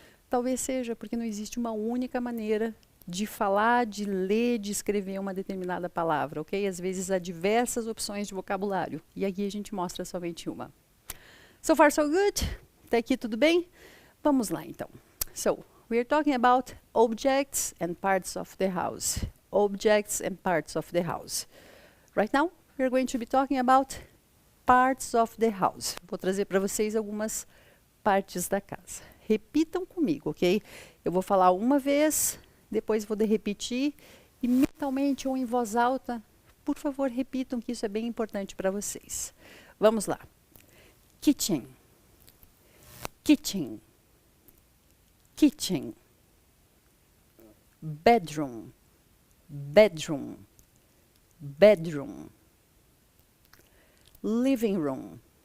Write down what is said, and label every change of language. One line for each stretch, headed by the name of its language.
Portuguese: Talvez seja, porque não existe uma única maneira de falar, de ler, de escrever uma determinada palavra, ok? Às vezes há diversas opções de vocabulário. E aqui a gente mostra somente uma.
English: So far, so good?
Portuguese: Até aqui tudo bem? Vamos lá, então. So,
English: we are talking about objects and parts of the house. Objects and parts of the house. Right now, we are going to be talking about parts of the house.
Portuguese: Vou trazer para vocês algumas partes da casa. Repitam comigo, ok? Eu vou falar uma vez, depois vou repetir, e mentalmente ou em voz alta, por favor, repitam, que isso é bem importante para vocês. Vamos lá.
English: Kitchen. Kitchen. Kitchen. Bedroom. Bedroom. Bedroom. Living room.